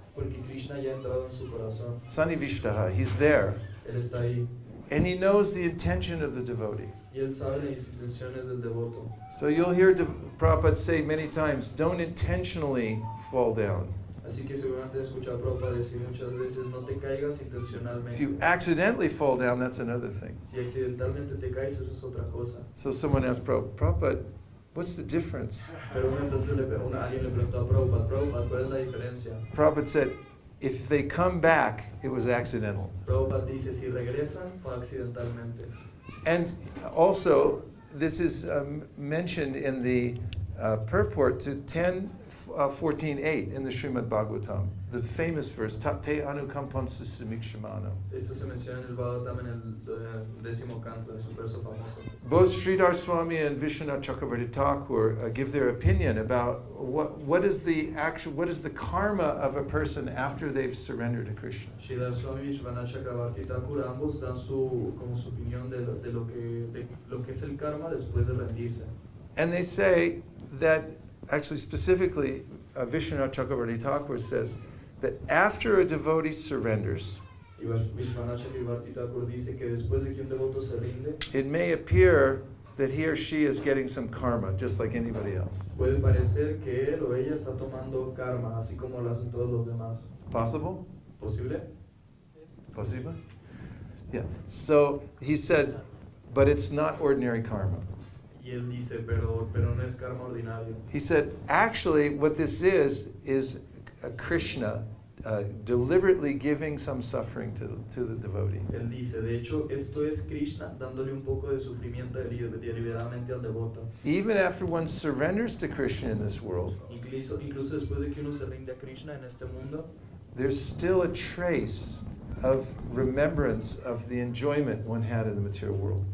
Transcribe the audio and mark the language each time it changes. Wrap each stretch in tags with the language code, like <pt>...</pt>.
<es>Porque Krishna ya ha entrado en su corazón.</es> <en>Sanivishtaha, he's there.</en> <es>Él está ahí.</es> <en>And he knows the intention of the devotee.</en> <es>Y él sabe las intenciones del devoto.</es> <en>So you'll hear Prabhupada say many times, don't intentionally fall down.</en> <es>Así que seguramente he escuchado a Prabhupada decir muchas veces, no te caigas</es> <en>If</en> <es>intencionalmente.</es> <en>you accidentally fall down, that's another thing.</en> <es>Si accidentalmente te caes, eso es otra cosa.</es> <en>So someone asked Prabhupada, what's the difference?</en> <es>Pero entonces alguien le preguntó a Prabhupada, Prabhupada, ¿cuál es la diferencia?</es> <en>Prabhupada said, if they come back, it was accidental.</en> <es>Prabhupada dice, si regresan, fue accidentalmente.</es> <en>And also, this is mentioned in the purport to 10:14:8 in the Srimad Bhagavatam, the famous verse,</en> <sa>Tate anukampam susamikshamano.</sa> <es>Esto se menciona en el Bhagavatam en el 10º canto, es un verso famoso.</es> <en>Both Sridhar Swami and Vishwanath Chakravarti Thakur give their opinion about what is the karma of a person after they've surrendered to Krishna.</en> <es>Sridhar Swami y Vishwanath Chakravarti Thakur ambos dan su opinión de lo que es el karma después de rendirse.</es> <en>And they say that, actually specifically, Vishwanath Chakravarti Thakur says that after a devotee surrenders,</en> <es>Y Vishwanath Chakravarti Thakur dice que después de que un devoto se rinde,</es> <en>it may appear that he or she is getting some karma, just like anybody else.</en> <es>puede parecer que él o ella está tomando karma, así como lo hacen todos los demás.</es> <en>Possible?</en> <es>¿Posible?</es> <en>Possible? Yeah. So he said, but it's not ordinary karma.</en> <es>Y él dice, pero no es karma ordinario.</es> <en>He said, actually, what this is Krishna deliberately giving some suffering to the devotee.</en> <es>Él dice, de hecho, esto es Krishna dándole un poco de sufrimiento deliberadamente al devoto.</es> <en>Even after one surrenders to Krishna in this world,</en> <es>Incluso después de que uno se rinde a Krishna en este mundo,</es> <en>there's still a trace of remembrance of the enjoyment one had in the material world.</en>